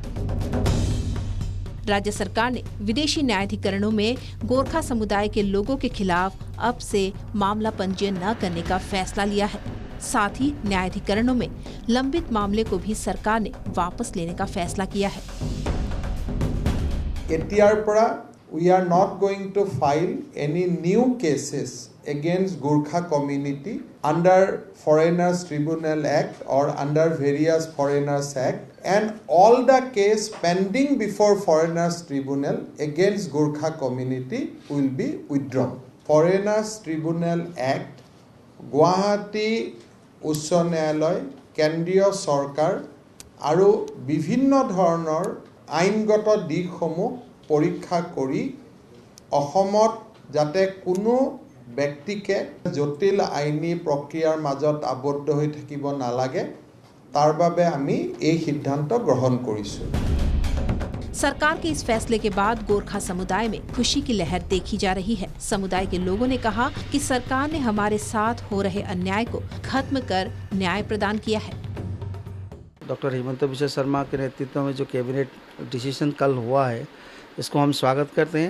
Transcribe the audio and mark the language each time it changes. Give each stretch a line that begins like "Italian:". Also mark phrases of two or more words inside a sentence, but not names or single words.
Hindi: राज्य सरकार ने विदेशी न्यायाधिकरणों में गोरखा समुदाय के लोगों के खिलाफ अब से मामला पंजीयन न करने का फैसला लिया है। साथ ही न्यायाधिकरणों में लंबित मामले को भी सरकार ने वापस लेने का फैसला किया है।
English: We are not going to file any new cases against Gorkha community under Foreigners Tribunal Act or under various Foreigners Act, and all the case pending before Foreigners Tribunal against Gorkha community will be withdrawn.
Assamese: Foreigners Tribunal Act, Guwahati Uccho Nyayalয়, কেন্দ্ৰীয় চৰকাৰ আৰু বিভিন্ন ধৰণৰ আইনগত দিশসমূহ পৰীক্ষা কৰি অসমত যাতে কোনো ব্যক্তিকে জটিল আইনী প্ৰক্ৰিয়াৰ মাজত আবদ্ধ হৈ থাকিব নালাগে, তাৰ বাবে আমি এই সিদ্ধান্ত গ্ৰহণ কৰিছো।
Hindi: सरकार के इस फैसले के बाद गोरखा समुदाय में खुशी की लहर देखी जा रही है। समुदाय के लोगों ने कहा कि सरकार ने हमारे साथ हो रहे अन्याय को खत्म कर न्याय प्रदान किया है। डॉक्टर हिमंता बिश्वा शर्मा के नेतृत्व में जो
English: cabinet decision
Hindi: कल हुआ है, इसको हम स्वागत करते हैं।